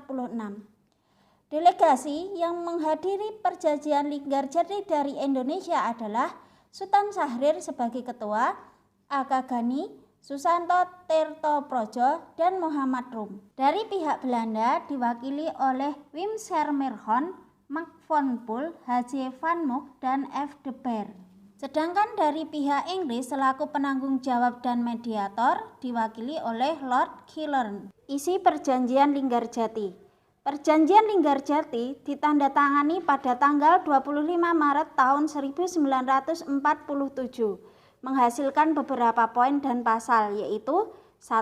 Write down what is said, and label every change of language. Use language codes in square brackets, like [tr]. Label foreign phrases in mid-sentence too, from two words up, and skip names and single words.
[id] Delegasi yang menghadiri perjanjian Linggarjati dari Indonesia adalah Sultan Syahrir sebagai ketua, Aga Ghani, Susanto Tirtoprojo, dan Muhammad Rum. Dari pihak Belanda diwakili oleh Wim Sermerhon, Max von Poel, H.J. van Mook, dan F. de Beer. Sedangkan dari pihak Inggris selaku penanggung jawab dan mediator diwakili oleh Lord Killorn. Isi Perjanjian Linggarjati. Perjanjian Linggarjati ditandatangani pada tanggal 25 Maret tahun 1947, menghasilkan beberapa poin dan pasal, yaitu 1.